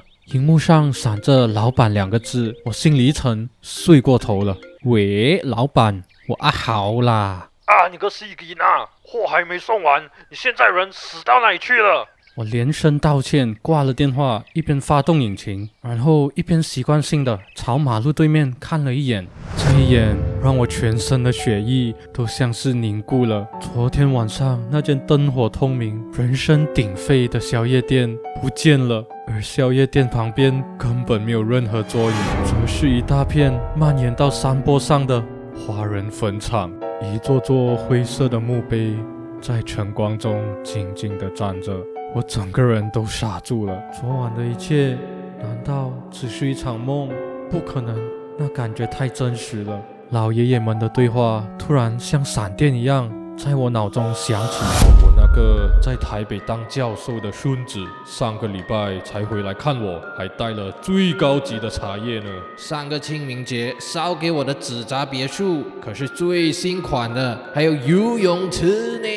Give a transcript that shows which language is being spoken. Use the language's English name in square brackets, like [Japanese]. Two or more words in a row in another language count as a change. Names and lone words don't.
[Chinese] 熒幕上閃着老闆2個字，我心裡一沉，睡過頭了。喂，老闆，我好啦。你個司機啊，貨還沒送完，你現在人死到哪裡去了？我連聲道歉，掛了電話，一邊發動引擎，然後一邊習慣性的朝馬路對面看了一眼。這一眼讓我全身的血液都像是凝固了。昨天晚上那間燈火通明、人聲鼎沸的宵夜店不見了，而宵夜店旁邊根本沒有任何桌椅，只是一大片蔓延到山坡上的華人墳場。一座座灰色的墓碑在晨光中靜靜地站着，我整個人都傻住了。昨晚的一切難道只是一場夢？不可能，那感覺太真實了。老爺爺們的對話突然像閃電一樣在我腦中響起。我那個在台北當教授的孫子，上個禮拜才回來看我，還帶了最高級的茶葉呢。上個清明節燒給我的紙紮別墅可是最新款的，還有游泳池呢。